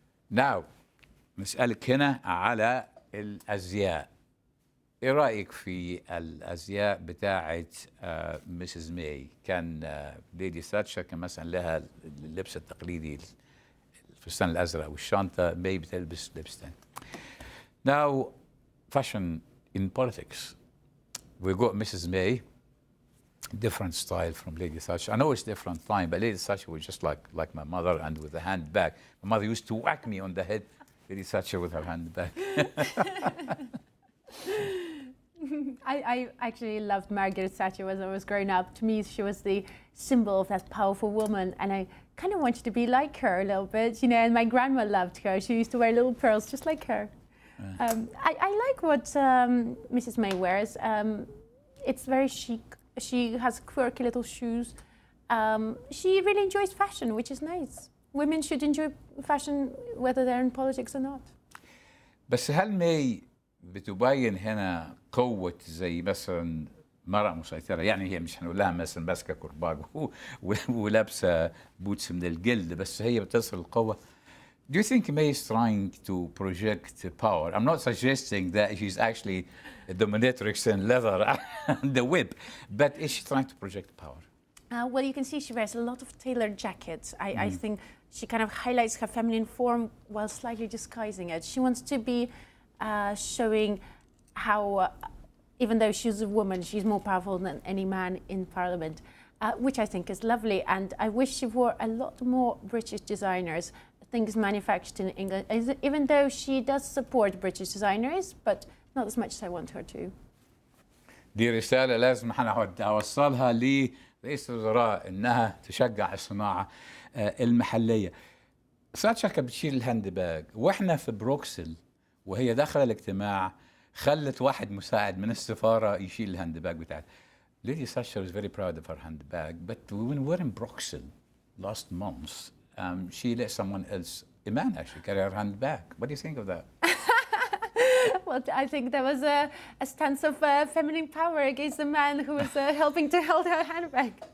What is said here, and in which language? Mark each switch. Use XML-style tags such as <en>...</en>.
<ar>Now نسألك هنا على الأزياء. إيه رأيك في الأزياء بتاعة مسز ماي؟ كان ليدي ثاتشر كان مثلا لها اللبس التقليدي الفستان الأزرق والشنطة، ماي بتلبس لبستين.</ar> <en>Now fashion in politics. We got Mrs. May. Different style from Lady Thatcher. I know it's different time, but Lady Thatcher was just like my mother, and with a handbag. My mother used to whack me on the head. Lady Thatcher with her handbag. I actually loved Margaret Thatcher as I was growing up. To me, she was the symbol of that powerful woman, and I kind of wanted to be like her a little bit, you know. And my grandma loved her. She used to wear little pearls just like her. I like what Mrs. May wears. It's very chic. She has quirky little shoes. She really enjoys fashion, which is nice. Women should enjoy fashion whether they're in politics or not.</en> <ar>بس هل ماي بتبين هنا قوة زي مثلا مرأة مسيطرة؟ يعني هي مش هنقول لها مثلا ماسكة كرباج ولابسة بوتس من الجلد، بس هي بتصل القوة.</ar> <en>Do you think May is trying to project power? I'm not suggesting that she's actually a dominatrix in leather and the whip, but is she trying to project power? Well, you can see she wears a lot of tailored jackets. I think she kind of highlights her feminine form while slightly disguising it. She wants to be showing how, even though she's a woman, she's more powerful than any man in Parliament, which I think is lovely. And I wish she wore a lot more British designers, things manufactured in England, even though she does support British designers, but not as much as I want her to.</en> <ar>دي رسالة لازم أوصلها لرئيس الوزراء إنها تشجع الصناعة المحلية. ساتشر كانت بتشيل الهاند باج، وإحنا في بروكسل وهي داخلة الاجتماع خلت واحد مساعد من السفارة يشيل الهاند باج بتاعتها.</ar> <en>Lady Thatcher is very proud of her handbag, but when we were in Bruxelles last month, she let someone else, a man actually, carry her handbag. What do you think of that? Well, I think there was a stance of feminine power against the man who was helping to hold her handbag.</en>